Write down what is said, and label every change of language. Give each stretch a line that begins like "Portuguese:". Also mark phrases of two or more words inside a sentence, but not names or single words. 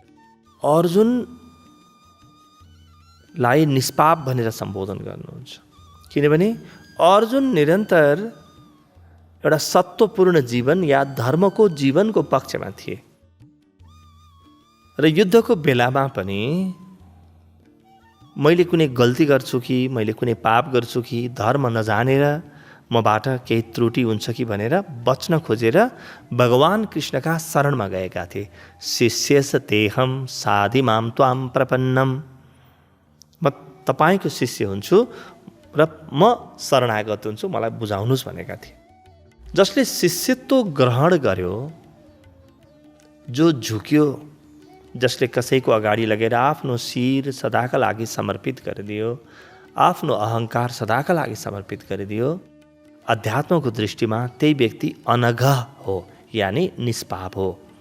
Nepali: अर्जुनलाई निष्पाप भनेर सम्बोधन गर्नुहुन्छ, किनभने अर्जुन निरन्तर एउटा सत्वपूर्ण जीवन या धर्मको जीवनको पक्षमा थिए र युद्धको बेलामा पनि मैले कुनै गल्ती गर्छु कि मैले कुनै पाप गर्छु कि धर्म नजानेर मबाट केही त्रुटि हुन्छ कि भनेर बच्न खोजेर भगवान कृष्णका शरणमा गएका थिए।
Sanskrit: शिष्यस तेहम साधि माम त्वाम प्रपन्नम,
Nepali: म तपाईँको शिष्य हुन्छु र म शरणागत हुन्छु, मलाई बुझाउनुहोस् भनेका थिए। जसले शिष्यत्व ग्रहण गर्यो, जो झुक्यो, जसले कसैको अगाडि लगेर आफ्नो शिर सदाका लागि समर्पित गरिदियो, आफ्नो अहङ्कार सदाका लागि समर्पित गरिदियो, अध्यात्मको दृष्टिमा त्यही व्यक्ति अनघ हो, यानी निष्पाप हो।